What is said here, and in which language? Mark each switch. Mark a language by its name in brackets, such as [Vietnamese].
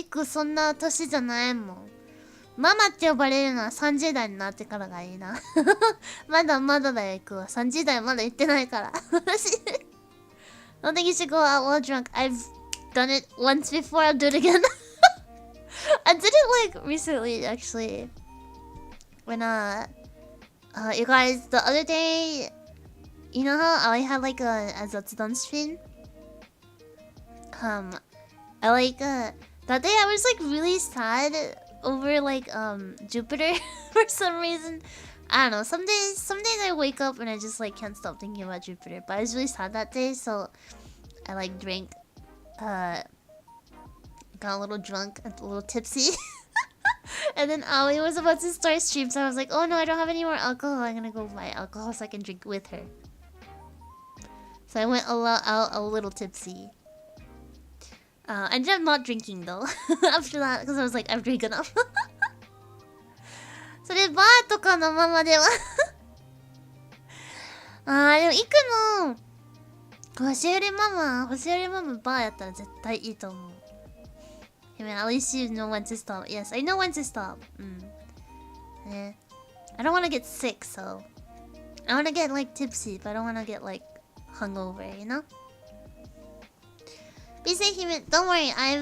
[Japanese] イクそんな年じゃないもん。ママって呼ばれるのは30代になってからがいいな。まだまだだよ、イクは。30代まだ行ってないから。 [English] Don't think you should go out while drunk. I've done it once before. I'll do it again. I did it like recently, actually. When you guys, the other day, you know how I had like a Zatsudan stream? I like that day I was like really sad over like Jupiter for some reason. I don't know. Some days I wake up and I just like can't stop thinking about Jupiter. But I was really sad that day, so I like drank. Got a little drunk, a little tipsy. And then Aoi was about to start stream, so I was like, oh no, I don't have any more alcohol. I'm gonna go buy alcohol so I can drink with her. So I went out a little tipsy. I ended up not drinking though after that because I was like, I've drank enough. [Japanese] それバーとかのままではでも行くの星寄りママバーやったら絶対いいと思う。 [English] Hey man, at least you know when to stop. Yes, I know when to stop. I don't want to get sick, so I want to get like tipsy, but I don't want to get like hungover, you know? Be safe, human. Don't worry.